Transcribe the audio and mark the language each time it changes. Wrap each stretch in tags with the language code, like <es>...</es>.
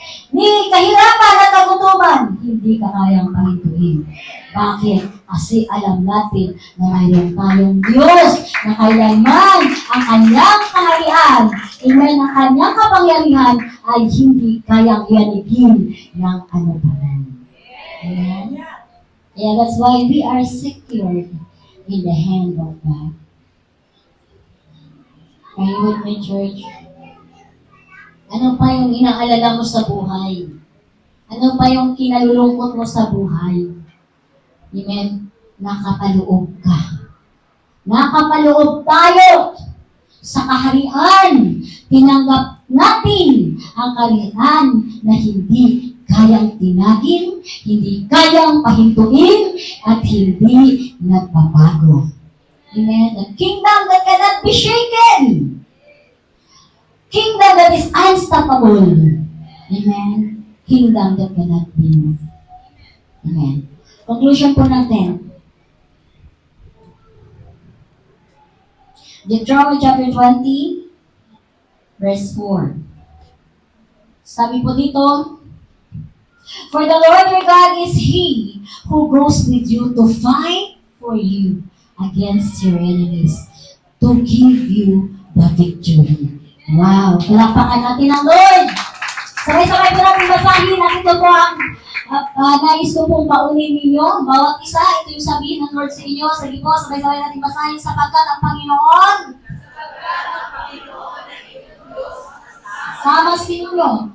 <tl>Ni kahirapan at kagutuman, hindi ka kayang pahintuin. Bakit? Kasi alam natin na mayroon tayong Diyos na kailanman ang kanyang kaharian, amen, ang kanyang kapangyarihan ay hindi kayang yanigin ng ano pa man. Amen?</tl> <en>Yeah, that's why we are secured in the hand of God. Are you with me, church?</en> <tl>Ano pa yung inaalala mo sa buhay? Ano pa yung kinalulungkot mo sa buhay? Amen? Nakapaloob ka. Nakapaloob tayo sa kaharian. Tinanggap natin ang kaharian na hindi kayang tinagin, hindi kayang pahintuin, at hindi nagbabago. Amen?</tl> <en>The kingdom that cannot be shaken. Kingdom that is unstoppable. Amen? Kingdom that cannot be moved. Amen?</en> <tl>Conclusion po natin.</tl> <en>Deuteronomy chapter 20, verse 4.</en> <tl>Sabi po dito,</tl> <en>for the Lord your God is He who goes with you to fight for you against your enemies, to give you the victory. Wow!</en> <tl>Palakpakan natin ang Lord! Sabay-sabay po natin basahin at ito po ang nais ko pong paunin ninyo. Bawat isa, ito yung sabihin ng Lord sa inyo. Sige po, sabay-sabay natin basahin sapagkat ang Panginoon sama sa inyo.</tl>